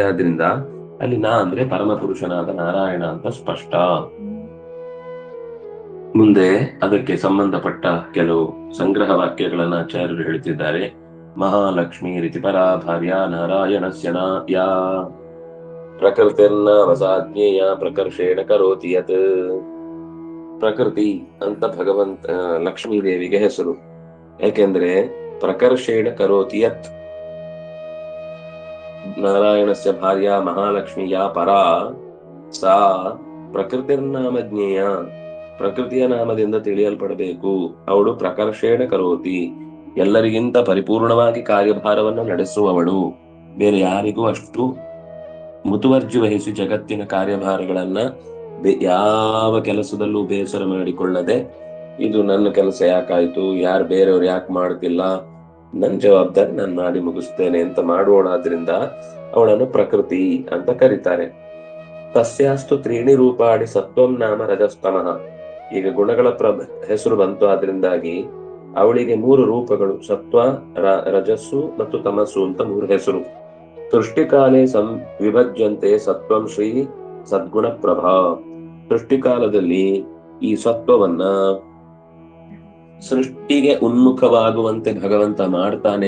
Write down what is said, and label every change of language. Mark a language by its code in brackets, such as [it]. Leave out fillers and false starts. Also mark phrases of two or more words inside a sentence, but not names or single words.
[kn] ಆದ್ರಿಂದ ಅಲ್ಲಿ ನಾ ಅಂದ್ರೆ ಪರಮ ಪುರುಷನಾದ ನಾರಾಯಣ ಅಂತ ಸ್ಪಷ್ಟ. ಮುಂದೆ ಅದಕ್ಕೆ ಸಂಬಂಧಪಟ್ಟ ಕೆಲವು ಸಂಗ್ರಹ ವಾಕ್ಯಗಳನ್ನ ಆಚಾರ್ಯರು ಹೇಳ್ತಿದ್ದಾರೆ. [sa] ಮಹಾಲಕ್ಷ್ಮೀ ರೀತಿ ಪರಾ ಭಾರ್ಯ ನಾರಾಯಣಸ್ಯ ಯಾ ಪ್ರಕೃತಿರ್ನ ವಸಾಜ್ಞೇಯ ಪ್ರಕರ್ಷೇಣ ಕರೋತಿ ಯತ್. [kn] ಪ್ರಕೃತಿ ಅಂತ ಭಗವಂತ ಲಕ್ಷ್ಮೀ ದೇವಿಗೆ ಹೆಸರು. [sa] ಯಾಕೆಂದ್ರೆ ಪ್ರಕರ್ಷೇಣ ಕರೋತಿ ಯತ್, ನಾರಾಯಣಸ್ಯ ಭಾರ್ಯ ಮಹಾಲಕ್ಷ್ಮಿಯ ಪರಾ ಸಾ ಪ್ರಕೃತಿರ್ನಾಮ ಜ್ಞೇಯ, [kn] ಪ್ರಕೃತಿಯ ನಾಮದಿಂದ ತಿಳಿಯಲ್ಪಡಬೇಕು. [sa] ಅವಳು ಪ್ರಕರ್ಷೇಣ ಕರೋತಿ, [kn] ಎಲ್ಲರಿಗಿಂತ ಪರಿಪೂರ್ಣವಾಗಿ ಕಾರ್ಯಭಾರವನ್ನು ನಡೆಸುವವಳು. ಬೇರೆ ಯಾರಿಗೂ ಅಷ್ಟು ಮುತುವರ್ಜಿ ವಹಿಸಿ ಜಗತ್ತಿನ ಕಾರ್ಯಭಾರಗಳನ್ನ ಯಾವ ಕೆಲಸದಲ್ಲೂ ಬೇಸರ ಮಾಡಿಕೊಳ್ಳದೆ, ಇದು ನನ್ನ ಕೆಲಸ ಯಾಕಾಯ್ತು, ಯಾರು ಬೇರೆಯವ್ರು ಯಾಕೆ ಮಾಡ್ತಿಲ್ಲ, ನನ್ನ ಜವಾಬ್ದಾರಿ ನಾನು ಮಾಡಿ ಮುಗಿಸ್ತೇನೆ ಅಂತ ಮಾಡೋಣಾದ್ರಿಂದ ಅವಳನ್ನು ಪ್ರಕೃತಿ ಅಂತ ಕರೀತಾರೆ. [sa] ತಸ್ಯಾಸ್ತು ತ್ರೀಣಿ ರೂಪಾಣಿ ಸತ್ವಂ ನಾಮ ರಜಸ್ತಮಃ. [kn] ಈಗ ಗುಣಗಳ ಹೆಸರು ಬಂತು, ಆದ್ರಿಂದಾಗಿ ಅವಳಿಗೆ 3 ರೂಪಗಳು, ಸತ್ವ, ರಜಸ್ಸು ಮತ್ತು ತಮಸ್ಸು ಅಂತ 3 ಹೆಸರು. [sa] ಸೃಷ್ಟಿಕಾಲೇ ವಿಭಜ್ಯಂತೆ ಸತ್ವಂ ಶ್ರೀ ಸದ್ಗುಣ ಪ್ರಭಾ. [kn] ಸೃಷ್ಟಿಕಾಲದಲ್ಲಿ ಈ ಸತ್ವವನ್ನ ಸೃಷ್ಟಿಗೆ ಉನ್ಮುಖವಾಗುವಂತೆ ಭಗವಂತ ಮಾಡ್ತಾನೆ.